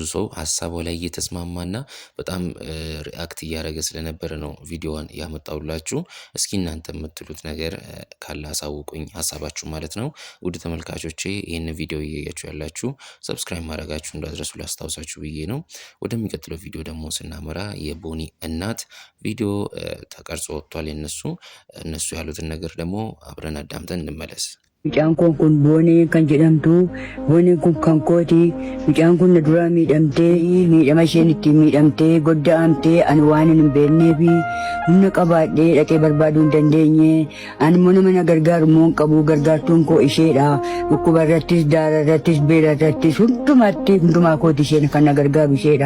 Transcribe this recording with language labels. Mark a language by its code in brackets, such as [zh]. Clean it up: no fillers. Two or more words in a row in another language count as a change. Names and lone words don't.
[am] ሰው ሀሳቧ ላይ እየተስማማና በጣም ሪአክት እያደረገ ስለነበረ ነው ቪዲዮዋን ያመጣውላችሁ። እስኪ እናንተ የምትሉት ነገር ካለ አሳውቁኝ፣ ሀሳባችሁ ማለት ነው። ውድ ተመልካቾቼ ይህን ቪዲዮ እያያችሁ ያላችሁ ሰብስክራይብ ማድረጋችሁ እንዳትረሱ ላስታውሳችሁ ብዬ ነው። ወደሚቀጥለው ቪዲዮ ደግሞ ስናመራ የቦኒ እናት ቪዲዮ ተቀርጾ ወጥቷል። እነሱ ያሉትን ነገር ደግሞ አብረን አዳምጠን እንመለስ። [om] mucaan kun boonee kan jedhamtu booneen kun kan kooti mucaan kun duraa miidhama isheen itti miidhamtee godda'amtee ani waan hin beeknee fi humna qabaadhee dhaqee barbaaduu hin dandeenye ani immoo nama na gargaaru immoo hin qabu. Gargaartuun koo isheedha. Dhukkuba irrattis daara irrattis beela irrattis hundumaa kooti isheen kan na gargaaru isheedha.